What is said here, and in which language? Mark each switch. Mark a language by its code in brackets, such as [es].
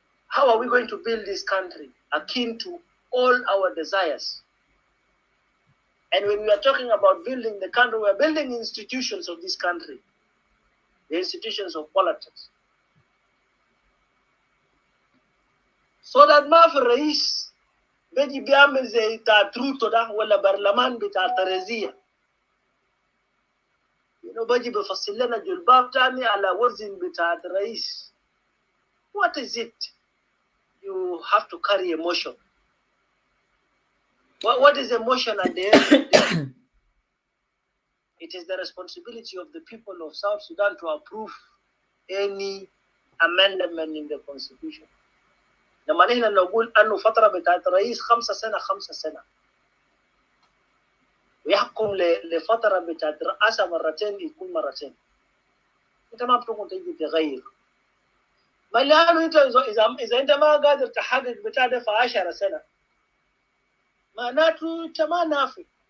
[en] How are we going to build this country akin to all our desires? And when we are talking about building the country, we are building institutions of this country, the institutions of politics. So that [ar] ما في الرئيس بيجي بيعمل زي تروتو ده ولا برلمان بتاع تريزية. بيجي بيفصل لنا جلباب تاني على وزن بتاع الرئيس. [en] What is it? You have to carry emotion. What is emotion at the end of the day? it is the responsibility of the people of South Sudan to approve any amendment in the constitution. [ar] لما نحن نقول أنه فترة بتاعت رئيس 5 سنة 5 سنة ويحكم لفترة بتاعت رئاسة مرتين يكون مرتين، أنت ما بتقدر تيجي تغير. ما لأنه أنت إذا أنت ما قادر تحقق بتاع ده في 10 سنة معناته أنت ما نافع.